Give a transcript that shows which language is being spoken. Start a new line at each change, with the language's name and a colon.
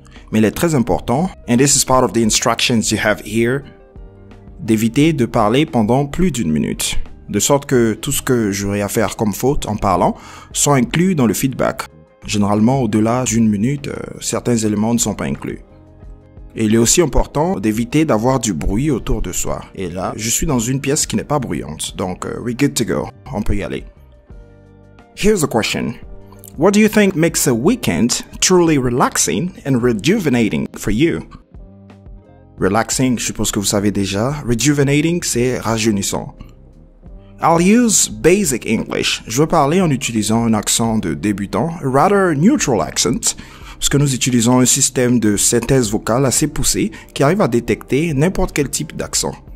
French: Mais il est très important,
English: and this is part of the instructions you have here,
French: d'éviter de parler pendant plus d'1 minute, de sorte que tout ce que j'aurai à faire comme faute en parlant soit inclus dans le feedback. Généralement, au-delà d'1 minute, certains éléments ne sont pas inclus. Et il est aussi important d'éviter d'avoir du bruit autour de soi. Et là, je suis dans une pièce qui n'est pas bruyante, donc
English: we're good to go.
French: On peut y aller.
English: Here's a question. What do you think makes a weekend truly relaxing and rejuvenating for you?
French: Relaxing, je suppose que vous savez déjà. Rejuvenating, c'est rajeunissant.
English: I'll use basic English.
French: Je vais parler en utilisant un accent de débutant,
English: a rather neutral accent,
French: parce que nous utilisons un système de synthèse vocale assez poussé qui arrive à détecter n'importe quel type d'accent.